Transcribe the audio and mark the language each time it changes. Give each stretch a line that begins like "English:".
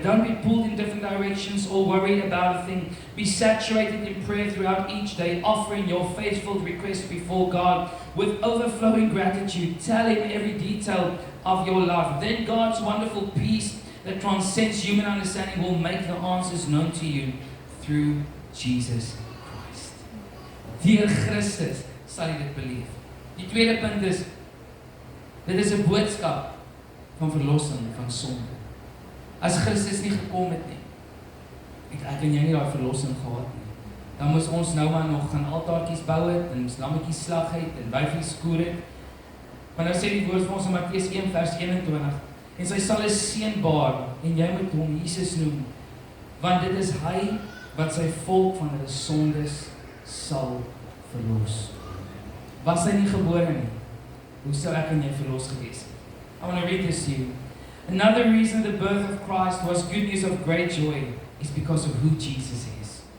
English: Don't be pulled in different directions or worried about a thing. Be saturated in prayer throughout each day, offering your faithful request before God with overflowing gratitude. Tell Him every detail of your life. Then God's wonderful peace that transcends human understanding will make the answers known to you through Jesus Christ.
Afrikaans: Deur Christus sal jy dit beleef. Die tweede punt is, dit is 'n boodskap van verlossing van sonde. As Christus nie gekom het nie, het ek en jy nie daai verlossing gehad nie. Dan moes ons nou maar nog gaan altaartjies bou het, en lammetjies slag het, en wyfies skoor het. Maar nou sê die woord vir ons in Matteus 1 vers 21, en sy sal 'n seun baar, en jy moet hom Jesus noem, want dit is hy wat sy volk van hulle sondes sal verlos. Was hy nie gebore nie, hoe sou ek en jy verlos gewees het?
English: I want to read this to you. Another reason the birth of Christ was good news of great joy is because of who Jesus is.